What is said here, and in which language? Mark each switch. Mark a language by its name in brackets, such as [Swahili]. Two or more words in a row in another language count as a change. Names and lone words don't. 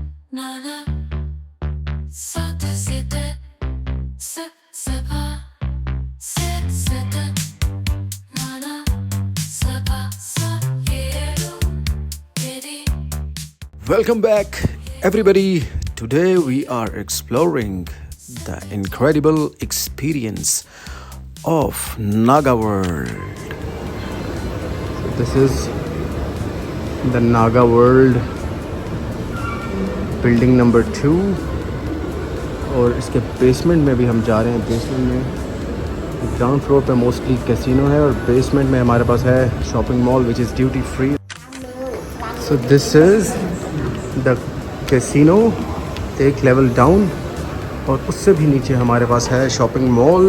[English] Nada, sate sete, se sepa, se sete, nada, sepa, sa yeru, yedi. Welcome back, everybody. Today we are exploring the incredible experience of Naga World. So this is the Naga World building number [Hindi] 2 और इसके बेसमेंट में भी हम जा रहे हैं। बेसमेंट में [English] ground floor [Hindi] पे [English] mostly casino [Hindi] है और बेसमेंट में हमारे पास है [English] shopping mall which is duty free. so this is the casino, [Hindi] एक [English] level down [Hindi] और उससे भी नीचे हमारे पास है [English] shopping mall.